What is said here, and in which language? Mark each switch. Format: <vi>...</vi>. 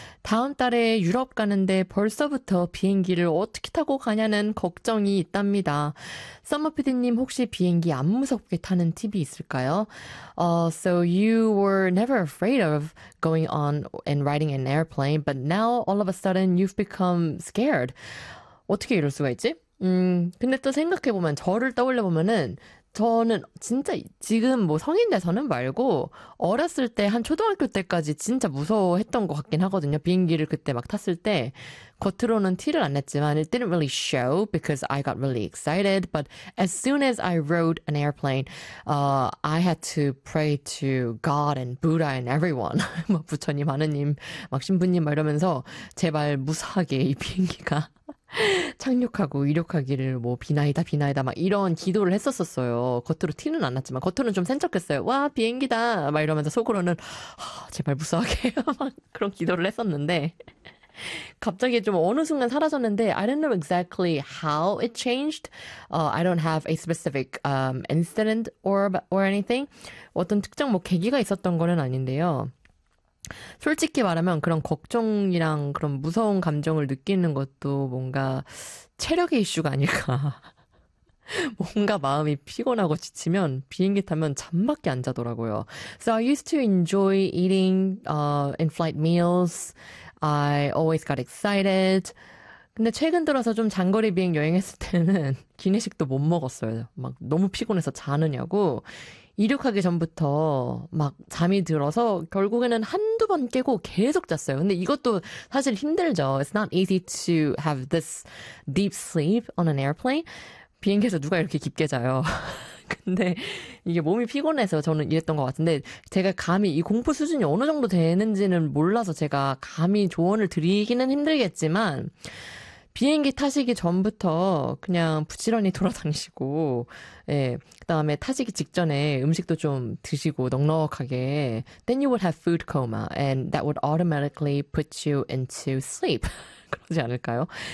<ko>다음 달에 유럽 가는데 벌써부터 비행기를 어떻게 타고 가냐는 걱정이 있답니다. 써머피디님 혹시 비행기 안 무섭게 타는 팁이 있을까요?</ko> <en>So you were never afraid of going on and riding an airplane, but now all of a sudden you've become scared.</en> <ko>어떻게 이럴 수가 있지? 근데 또 생각해보면 저를 떠올려보면은 저는 진짜 지금 뭐 성인 돼서는 말고 어렸을 때한 초등학교 때까지 진짜 무서워했던 것 같긴 하거든요. 비행기를 그때 막 탔을 때 겉으로는 티를 안 냈지만</ko> <en>it didn't really show because I got really excited. But as soon as I rode an airplane, I had to pray to God and Buddha and everyone.</en> <ko>뭐 부처님, 하느님, 막 신부님 막 이러면서 제발 무사하게 이 비행기가 착륙하고 이륙하기를 뭐 비나이다 비나이다 막 이런 기도를 했었었어요. 겉으로 티는 안 났지만 겉으로는 좀 센척했어요. 와 비행기다 막 이러면서 속으로는 제발 무사하게 막 그런 기도를 했었는데 갑자기 좀 어느 순간 사라졌는데</ko> <en>I don't know exactly how it changed. I don't have a specific incident or anything.</en> <ko>어떤 특정 뭐 계기가 있었던 거는 아닌데요. 솔직히 말하면 그런 걱정이랑 그런 무서운 감정을 느끼는 것도 뭔가 체력의 이슈가 아닐까. 뭔가 마음이 피곤하고 지치면 비행기 타면 잠밖에 안 자더라고요.</ko> <en>So I used to enjoy eating in-flight meals. I always got excited.</en> <ko>근데 최근 들어서 좀 장거리 비행 여행했을 때는 기내식도 못 먹었어요. 막 너무 피곤해서 자느냐고. 이륙하기 전부터 막 잠이 들어서 결국에는 한두 번 깨고 계속 잤어요. 근데 이것도 사실 힘들죠.</ko> <en>It's not easy to have this deep sleep on an airplane.</en> <ko>비행기에서 누가 이렇게 깊게 자요? 근데 이게 몸이 피곤해서 저는 이랬던 것 같은데 제가 감히 이 공포 수준이 어느 정도 되는지는 몰라서 제가 감히 조언을 드리기는 힘들겠지만 비행기 타시기 전부터 그냥 부지런히 돌아다니시고, 예, 그다음에 타시기 직전에 음식도 좀 드시고 넉넉하게,</ko> <en>then you would have food coma and that would automatically put you into sleep</en> <ko>그러지 않을까요?</ko>